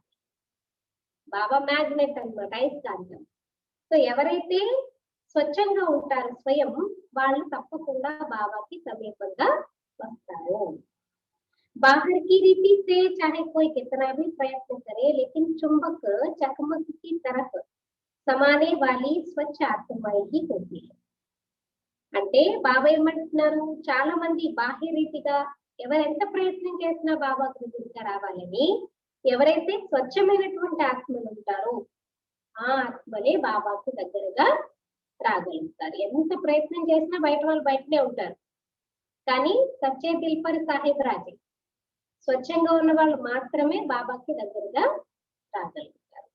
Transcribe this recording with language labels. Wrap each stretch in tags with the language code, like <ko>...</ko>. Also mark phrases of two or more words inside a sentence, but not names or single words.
<te>బాబా మ్యాగ్నెట్ అన్నమాట, అయస్కాంతం. సో ఎవరైతే స్వచ్ఛంగా ఉంటారో స్వయం వాళ్ళు తప్పకుండా బాబాకి సమీపంగా వస్తారు.</te> <hi>बाहर की रीति से चाहे कोई कितना भी प्रयत्न करे, लेकिन चुंबक चकमक की तरफ समाने वाली स्वच्छ आत्मा ही होती है.</hi> <te>అంటే బాబా ఏమంటున్నారు, చాలా మంది బాహ్య రీతిగా ఎవరెంత ప్రయత్నం చేసినా బాబా దగ్గరికి రావాలని, ఎవరైతే స్వచ్ఛమైనటువంటి ఆత్మలు ఉంటారో ఆ ఆత్మలే బాబాకు దగ్గరగా రాగలుగుతారు. ఎంత ప్రయత్నం చేసినా బయట వాళ్ళు బయటనే ఉంటారు, కానీ</te> <hi>सच्चे दिल पर साहेब राज़ी,</hi> <te>స్వచ్ఛంగా ఉన్న వాళ్ళు మాత్రమే బాబాకి దగ్గరగా రాగలుగుతారు.</te>